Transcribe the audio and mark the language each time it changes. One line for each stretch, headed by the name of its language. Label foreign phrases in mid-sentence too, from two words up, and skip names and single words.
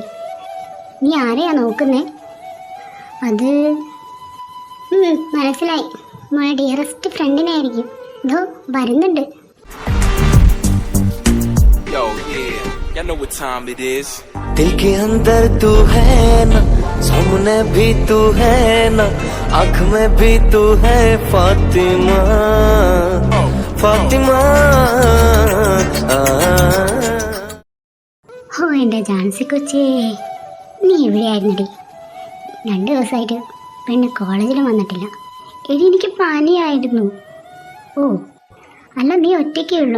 Malayalam: നീ ആരെയാ നോക്കുന്നേ? അത് മനസ്സിലായി, മോളെ
English: dearest friend.
Malayalam: ഇതോ വരുന്നുണ്ട്.
Hindi: दिल के अंदर तू है ना, सामने भी तू है ना, आँख में भी तू है फातिमा, फातिमा।
Malayalam: ഓ എൻ്റെ ജാൻസി കൊച്ചേ, നീ എവിടെയായിരുന്നടി? 2 ദിവസമായിട്ട് പെണ്ണ് കോളേജിലും വന്നിട്ടില്ല. എനിക്ക് പനിയായിരുന്നു. ഓ അല്ല, നീ ഒറ്റയ്ക്കേ ഉള്ളൂ?